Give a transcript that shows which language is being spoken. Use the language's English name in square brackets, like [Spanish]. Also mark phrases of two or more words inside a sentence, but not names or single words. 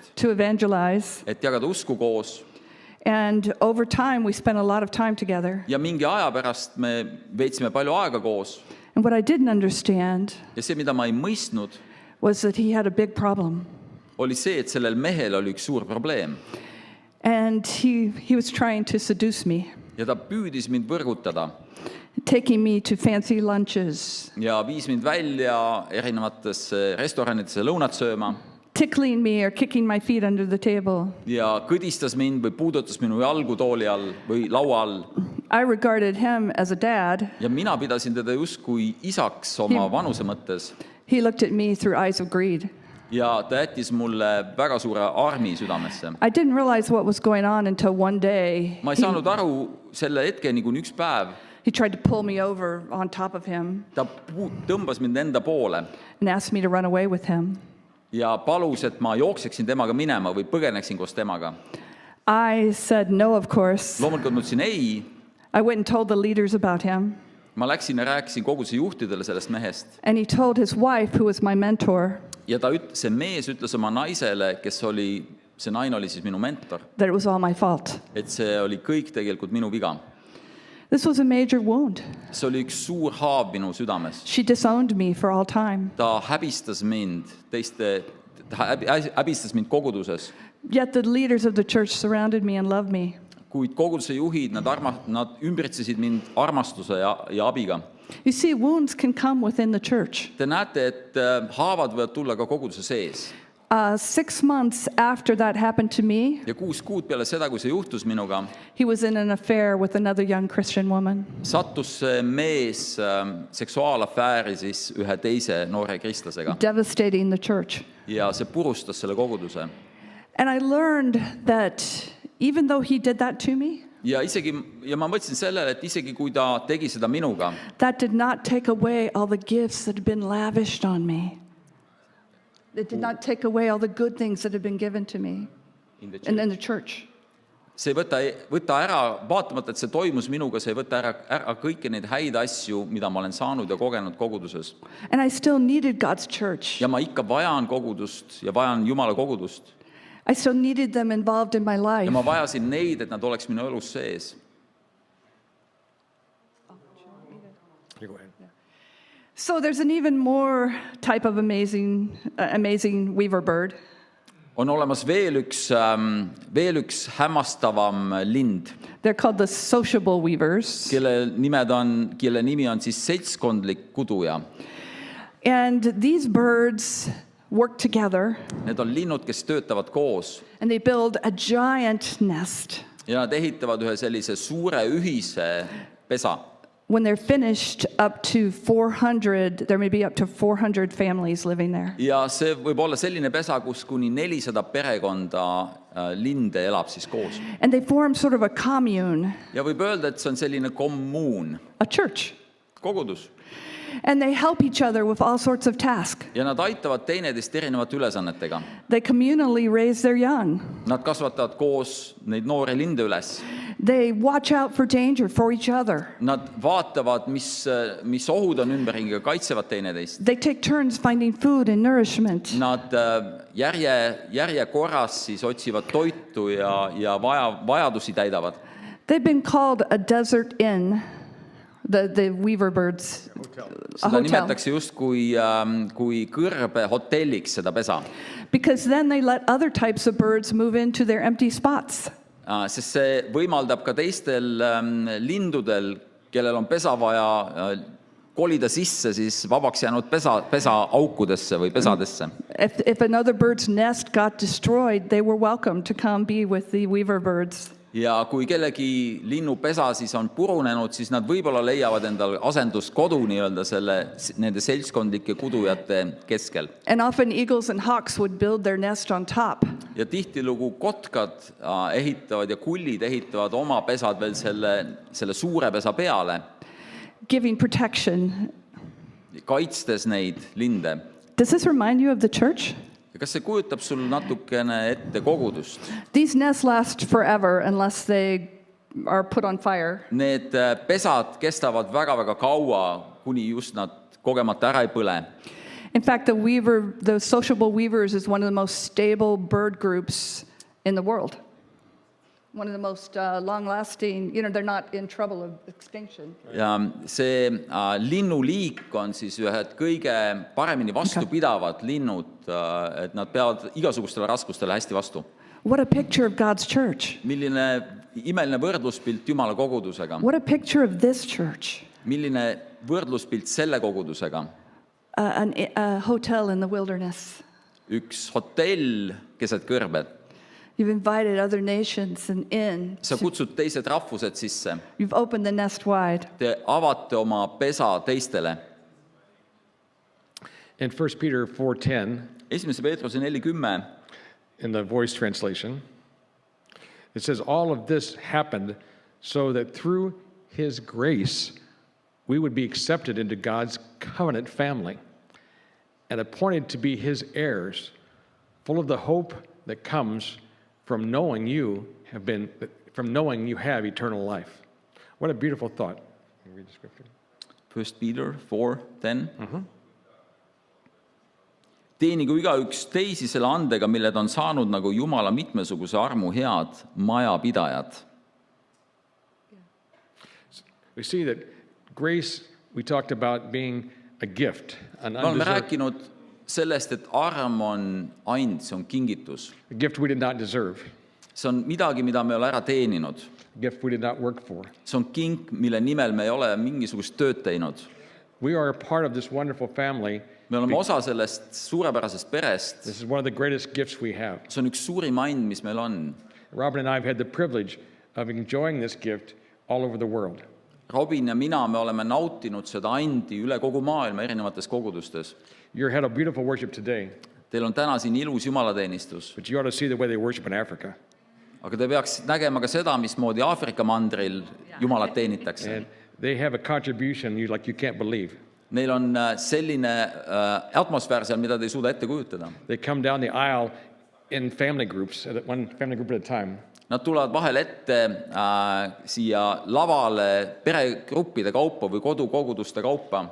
[English] to evangelize. [Estonian] et jagada usku koos. [English] And over time, we spent a lot of time together. [Estonian] Ja mingi aja pärast me veetsime palju aega koos. [English] And what I didn't understand [Estonian] Ja see, mida ma ei mõistnud, [English] was that he had a big problem. [Estonian] oli see, et sellel mehel oli üks suur probleem. [English] And he was trying to seduce me, [Estonian] Ja ta püüdis mind võrgutada [English] taking me to fancy lunches, [Estonian] ja viis mind välja erinevatesse restoranidesse lõunat sööma [English] tickling me or kicking my feet under the table. [Estonian] ja kõdistas mind või puudutas minu jalgu tooli all või laua all. [English] I regarded him as a dad. [Estonian] Ja mina pidasin teda justkui isaks oma vanuse mõttes. [English] He looked at me through eyes of greed. [Estonian] Ja ta jättis mulle väga suure armi südamesse. [English] I didn't realize what was going on until one day [Estonian] Ma ei saanud aru selle hetkeni, kuni üks päev [English] He tried to pull me over on top of him [Estonian] ta tõmbas mind enda poole [English] and asked me to run away with him. [Estonian] ja palus, et ma jookseksin temaga minema või põgeneksin koos temaga. [English] I said no, of course. [Estonian] Loomulikult ma ütlesin ei. [English] I went and told the leaders about him. [Estonian] Ma läksin ja rääkisin koguduse juhtidele sellest mehest. [English] And he told his wife, who was my mentor, [Estonian] Ja see mees ütles oma naisele, see naine oli siis minu mentor, [English] that it was all my fault. [Estonian] et see oli kõik tegelikult minu viga. [English] This was a major wound. [Estonian] See oli üks suur haav minu südames. [English] She disowned me for all time. [Estonian] Ta häbistas mind häbistas mind koguduses, [English] Yet the leaders of the church surrounded me and loved me. [Estonian] kuid koguduse juhid, nad ümbritsesid mind armastuse ja abiga. [English] You see, wounds can come within the church. [Estonian] Te näete, et haavad võivad tulla ka koguduse sees. [English] 6 months after that happened to me, [Estonian] Ja 6 kuud peale seda, kui see juhtus minuga, [English] he was in an affair with another young Christian woman. [Estonian] sattus see mees seksuaalafääri siis ühe teise noore kristlasega [English] Devastating the church. [Estonian] ja see purustas selle koguduse. [English] And I learned that even though he did that to me, [Estonian] Ja ma mõtlesin sellele, et isegi kui ta tegi seda minuga, [English] that did not take away all the gifts that had been lavished on me. It did not take away all the good things that had been given to me and in the church. [Estonian] see ei võta ära, vaatamata, et see toimus minuga, see ei võta ära kõiki neid häid asju, mida ma olen saanud ja kogenud koguduses. [English] And I still needed God's church. [Estonian] Ja ma ikka vajan kogudust ja vajan Jumala kogudust. [English] I still needed them involved in my life. [Estonian] Ja ma vajasin neid, et nad oleks minu elus sees. [English] You go ahead. So there's an even more type of amazing weaver bird. [Estonian] On olemas veel üks hämmastavam lind, [English] They're called the sociable weavers. [Estonian] kelle nimi on siis seltskondlik kuduja. [English] And these birds work together [Estonian] Need on linnud, kes töötavad koos [English] and they build a giant nest. [Estonian] ja nad ehitavad ühe sellise suure ühise pesa. [English] When they're finished, there may be up to 400 families living there. [Estonian] Ja see võib olla selline pesa, kus kuni 400 perekonda linde elab siis koos. [English] And they form sort of a commune, [Estonian] Ja võib öelda, et see on selline kommuun, [English] a church. [Estonian] kogudus. [English] And they help each other with all sorts of tasks. [Estonian] Ja nad aitavad teineteist erinevate ülesannetega. [English] They communally raise their young. [Estonian] Nad kasvatavad koos neid noori linde üles. [English] They watch out for danger for each other. [Estonian] Nad vaatavad, mis ohud on ümberringi ja kaitsevad teineteist. [English] They take turns finding food and nourishment. [Estonian] Nad järjekorras siis otsivad toitu ja vajadusi täidavad. [English] They've been called a desert inn, the weaver birds. A [Estonian] Seda [English] hotel. [Estonian] nimetatakse just kui kõrbe hotelliks seda pesa. [English] Because then they let other types of birds move into their empty spots. [Estonian] Sest see võimaldab ka teistel lindudel, kellel on pesa vaja, kolida sisse siis vabaks jäänud pesaaukudesse või pesadesse. [English] If another bird's nest got destroyed, they were welcome to come be with the weaver birds. [Estonian] Ja kui kellegi linnu pesa siis on purunenud, siis nad võib-olla leiavad endal asenduskodu nii-öelda nende seltskondlike kudujate keskel. [English] And often eagles and hawks would build their nest on top. [Estonian] Ja tihtilugu kotkad ehitavad ja kullid ehitavad oma pesad veel selle suure pesa peale, [English] Giving protection. [Estonian] kaitstes neid linde. [English] Does this remind you of the church? [Estonian] Ja kas see kujutab sul natukene ette kogudust? [English] These nests last forever unless they are put on fire. [Estonian] Need pesad kestavad väga-väga kaua, kuni just nad kogemata ära ei põle. [English] In fact, the sociable weavers is one of the most stable bird groups in the world. One of the most long-lasting, they're not in trouble of extinction. [Estonian] Ja see linnuliik on siis ühed kõige paremini vastupidavad linnud, et nad peavad igasugustele raskustele hästi vastu. [English] What a picture of God's church. [Estonian] Milline imeline võrdluspilt Jumala kogudusega. [English] What a picture of this church. [Estonian] Milline võrdluspilt selle kogudusega. [English] A hotel in the wilderness. [Estonian] Üks hotell keset kõrbed. [English] You've invited other nations and in. [Estonian] Sa kutsud teised rahvused sisse. [English] You've opened the nest wide. [Estonian] Te avate oma pesa teistele. [English] In 1 Peter 4:10, [Estonian] 1. Peetruse 4:10 [English] in the Voice translation, it says, all of this happened so that through his grace, we would be accepted into God's covenant family and appointed to be his heirs, full of the hope that comes from knowing you have eternal life. What a beautiful thought. Can you read the scripture? 1 Peter 4:10. [Estonian] Teenigu igaüks teisi selle andega, mille ta on saanud nagu Jumala mitmesuguse armu head majapidajad. [English] We see that grace, we talked about being a gift, an [Estonian] Me oleme [English] undeserved [Estonian] rääkinud sellest, et arm on and, see on kingitus. [English] a gift we did not deserve, [Estonian] See on midagi, mida me ei ole ära teeninud. [English] a gift we did not work for. [Estonian] See on kink, mille nimel me ei ole mingisugust tööd teinud. [English] We are a part of this wonderful family. [Estonian] Me oleme osa sellest suurepärasest perest. [English] This is one of the greatest gifts we have. [Estonian] See on üks suurim and, mis meil on. [English] Robin and I have had the privilege of enjoying this gift all over the world. [Estonian] Robin ja mina, me oleme nautinud seda andi üle kogu maailma erinevates kogudustes. [English] You had a beautiful worship today, [Estonian] Teil on täna siin ilus jumalateenistus, [English] but you ought to see the way they worship in Africa. [Estonian] aga te peaks nägema ka seda, mismoodi Aafrika mandril Jumalat teenitakse. [English] And they have a contribution like you can't believe. [Estonian] Neil on selline atmosfäär seal, mida te ei suuda ette kujutada. [English] They come down the aisle in family groups, one family group at a time. [Estonian] Nad tulevad vahel ette siia lavale peregruppide kaupa või kodukoguduste kaupa